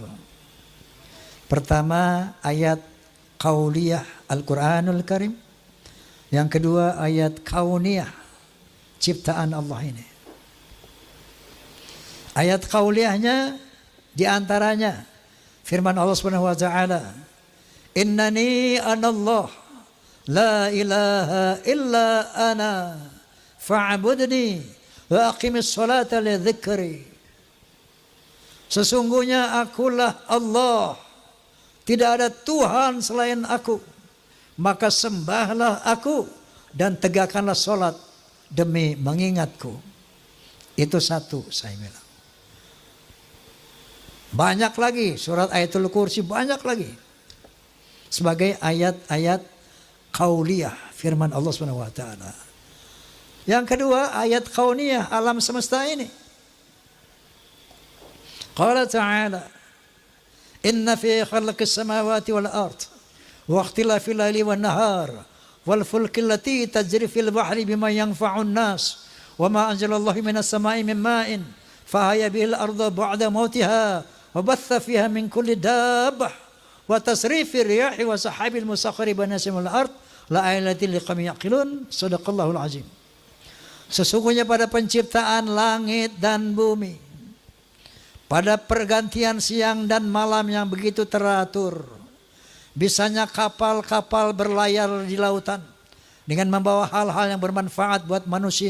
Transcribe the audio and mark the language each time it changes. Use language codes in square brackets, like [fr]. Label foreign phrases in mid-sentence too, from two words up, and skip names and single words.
[id] Pertama, ayat qauliyah Al-Qur'anul Karim. Yang kedua, ayat kauniyah, ciptaan Allah ini. Ayat qauliyahnya diantaranya firman Allah [ar] سبحانه وتعالى, إنني أنا الله لا إله إلا أنا فاعبدني وأقم الصلاة لذكري. [id] Sesungguhnya akulah Allah, tidak ada Tuhan selain aku, maka sembahlah aku dan tegakkanlah solat demi mengingatku. Itu satu saya bilang. Banyak lagi surat Ayatul Kursi, banyak lagi. Sebagai ayat-ayat qauliyah, firman Allah [ar] سبحانه وتعالى. [id] Yang kedua, ayat kauniyah, alam semesta ini. [ar] قال تعالى، إن في خلق السماوات والأرض واختلاف الليل والنهار والفلك التي تجري في البحر بما ينفع الناس وما أنزل الله من السماء من ماء فأحيا به الأرض بعد موتها وبث فيها من كل دابة وتصريف الرياح والسحاب المسخر بين السماء والأرض لآيات لقوم يعقلون. صدق الله العظيم. [id] Sesungguhnya pada penciptaan langit dan bumi, pada pergantian siang dan malam yang begitu teratur, bisanya kapal-kapal berlayar di lautan dengan membawa hal-hal yang bermanfaat buat manusia.